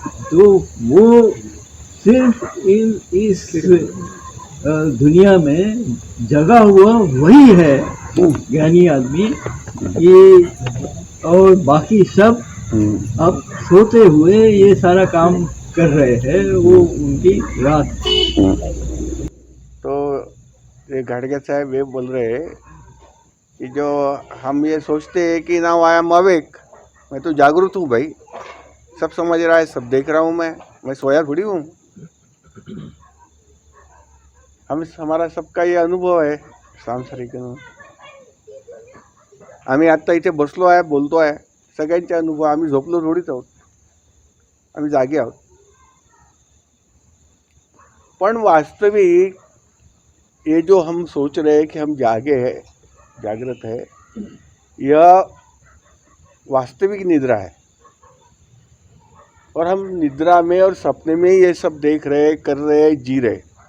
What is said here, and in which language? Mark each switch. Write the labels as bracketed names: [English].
[Hindi] तो वो सिर्फ इस दुनिया में जगा हुआ वही है ज्ञानी आदमी, ये और बाकी सब अब सोते हुए ये सारा काम कर रहे हैं, वो उनकी रात। तो ये घाटगे साहब ये बोल रहे हैं कि जो हम ये सोचते हैं कि [English] now I am awake, [Hindi] मैं तो जागरूक हूँ भाई, सब समझ रहा है, सब देख रहा हूँ, मैं सोया थोड़ी हूँ। हमारा सबका ये अनुभव आहे सांसारिक. [Marathi] आम्ही आत्ता इथे बसलो आहे, बोलतो आहे, सगळ्यांचे अनुभव. आम्ही झोपलो थोडीच आहोत, आम्ही जागे आहोत. [Hindi] पण वास्तविक ये जो हम सोच रहे हैं कि हम जागे हैं, जागृत है, यह वास्तविक निद्रा है. और हम निद्रा में और सपने में ये सब देख रहे, कर रहे, जी रहे.